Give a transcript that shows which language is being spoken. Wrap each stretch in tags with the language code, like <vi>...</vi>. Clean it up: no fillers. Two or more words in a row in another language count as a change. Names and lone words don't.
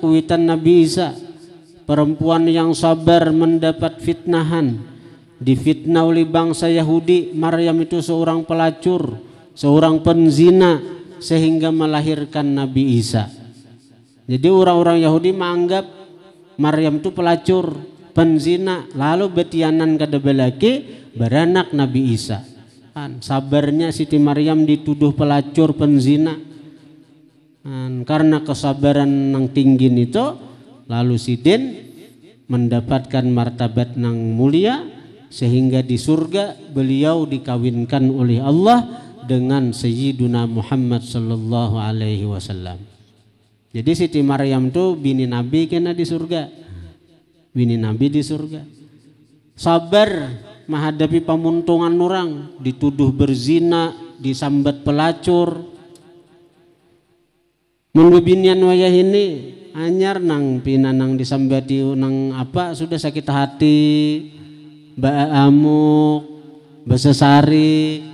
<id>Kuitan Nabi Isa, perempuan yang sabar mendapat fitnahan, difitnah oleh bangsa Yahudi. Maryam itu seorang pelacur, seorang penzina, sehingga melahirkan Nabi Isa. Jadi orang-orang Yahudi menganggap Maryam itu pelacur, penzina, lalu</id> <bjn>betianan kada balaki beranak</bjn> <id>Nabi Isa. Sabarnya Siti Maryam dituduh pelacur penzina. Karena kesabaran nang tinggi itu, lalu sidin mendapatkan martabat nang mulia, sehingga di surga beliau dikawinkan oleh Allah dengan Sayyiduna Muhammad</id> <ar>صلى الله عليه وسلم.</ar> <bjn>Jadi Siti Maryam tuh bini Nabi kena di surga. Bini Nabi di surga.</bjn> <id>Sabar menghadapi pamuntungan orang, dituduh berzina, disambat pelacur.</id> <bjn>Mun binian wayah ini anyar nang pinanang disambati nang apa sudah sakit hati, amuk, besesari.</bjn>